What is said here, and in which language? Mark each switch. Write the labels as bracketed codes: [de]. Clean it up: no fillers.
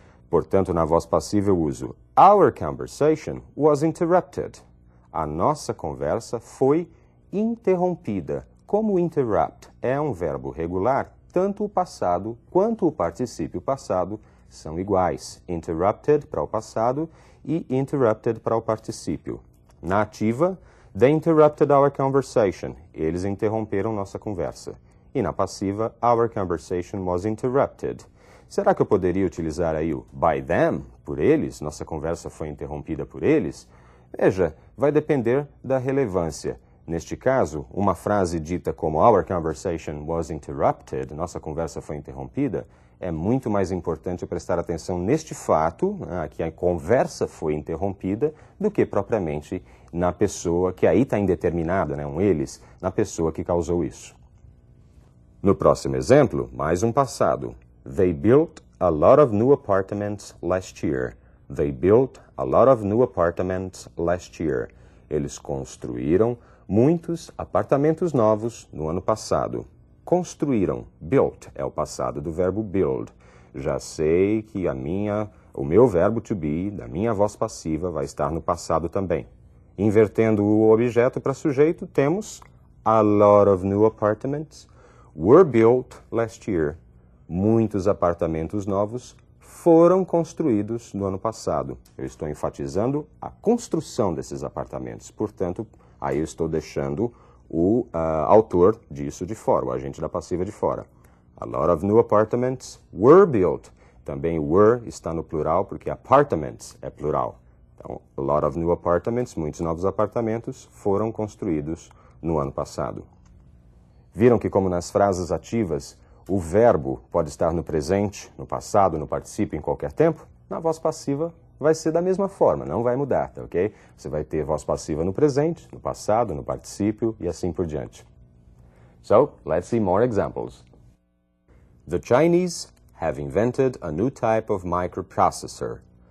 [pt] Portanto, na voz passiva eu uso [en] Our conversation was interrupted. [pt] A nossa conversa foi interrompida. Como interrupt é um verbo regular, tanto o passado quanto o particípio passado são iguais. Interrupted para o passado e interrupted para o particípio. Na ativa, [en] they interrupted our conversation. [pt] Eles interromperam nossa conversa. E na passiva, [en] our conversation was interrupted. [pt] Será que eu poderia utilizar aí o [en] by them, [pt] por eles? Nossa conversa foi interrompida por eles? Veja, vai depender da relevância. Neste caso, uma frase dita como [en] our conversation was interrupted, [pt] nossa conversa foi interrompida, é muito mais importante eu prestar atenção neste fato, que a conversa foi interrompida, do que propriamente na pessoa, que aí está indeterminada, um eles, na pessoa que causou isso. No próximo exemplo, mais um passado. [en] They built a lot of new apartments last year. They built a lot of new apartments last year. [pt] Eles construíram muitos apartamentos novos no ano passado. Construíram. Built é o passado do verbo build. Já sei que o meu verbo to be, da minha voz passiva, vai estar no passado também. Invertendo o objeto para sujeito, temos [en] a lot of new apartments were built last year. [pt] Muitos apartamentos novos foram construídos no ano passado. Eu estou enfatizando a construção desses apartamentos. Portanto, aí eu estou deixando o autor disso de fora, o agente da passiva de fora. [en] A lot of new apartments were built. [pt] Também were está no plural porque apartments é plural. Então, [en] a lot of new apartments, [pt] muitos novos apartamentos, foram construídos no ano passado. Viram que, como nas frases ativas, o verbo pode estar no presente, no passado, no particípio, em qualquer tempo? Na voz passiva vai ser da mesma forma, não vai mudar, tá ok? Você vai ter voz passiva no presente, no passado, no particípio e assim por diante. [en] So, let's see more examples. The Chinese have invented a new type of microprocessor.